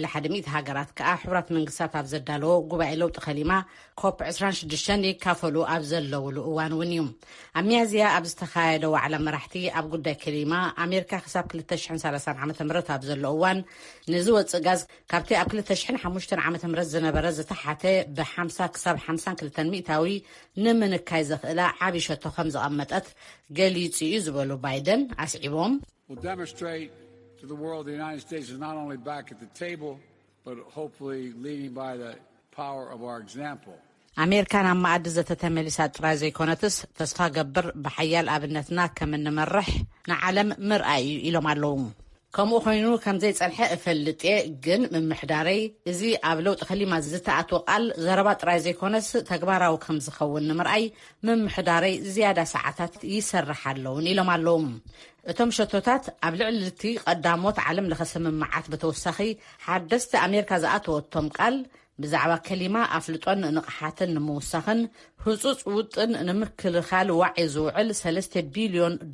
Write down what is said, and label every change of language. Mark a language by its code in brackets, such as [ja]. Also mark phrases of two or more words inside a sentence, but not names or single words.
[ti] 100 ሃገራት ከዓ ሕቡራት መንግስታት ኣብ ዘዳለዎ ጉባኤ ለውጢ ኸሊማ ኮፕ 26 ይካፈሉ ኣብ ዘለውሉ እዋን እውን እዩ። ኣብ ሚያዝያ ኣብ ዝተኻየደ ዋዕላ መራሕቲ ኣብ ጉዳይ ከሊማ ኣሜሪካ ክሳብ 2030 ዓ.ም ኣብ ዘሎ እዋን ንዝወፅእ ጋዝ ካብቲ ኣብ 2005 ዓ.ም ዝነበረ ዝተሓተ ብ50 ክሳብ 52 ሚእታዊ ንምንካይ ዘኽእላ ዓብይ ሸቶ ከም ዝቐመጠት ገሊጹ እዩ ዝበሉ ባይደን ኣስዒቦም [en] will demonstrate to the world the United States is not only back at the table but hopefully leading by the power of our example. [ti] ኣሜሪካን ኣብ ማኣዲ ዘተተመሊሳ ጥራይ ዘይኮነትስ ተስፋ ገብር ብሓያል ኣብነትና ከም እንመርሕ ንዓለም ምርኣይ ኢሎም ኣለዉ። ከምኡ ኮይኑ ከም ዘይጸንሐ እፈልጥ ግን ምምሕዳረይ እዚ ኣብ ለውጢ ኸሊማ ዝተኣትወ ቃል ዘረባ ጥራይ ዘይኮነስ ተግባራዊ ከም ዝኸውን ንምርኣይ ምምሕዳረይ ዝያዳ ሰዓታት ይሰርሕ ኣለውን ኢሎም ኣለዉ። እቶም ሸቶታት ኣብ ልዕሊ እቲ ቀዳሞት ዓለም ለኸ ስምምዓት ብተወሳኺ ሓደስቲ ኣሜሪካ ዝኣተወቶም ቃል ብዛዕባ ከሊማ ኣፍልጦን ንቕሓትን ንምውሳኽን ህጹጽ ውጥን ንምክልኻል ዋዒ ዝውዕል $3 ቢልዮን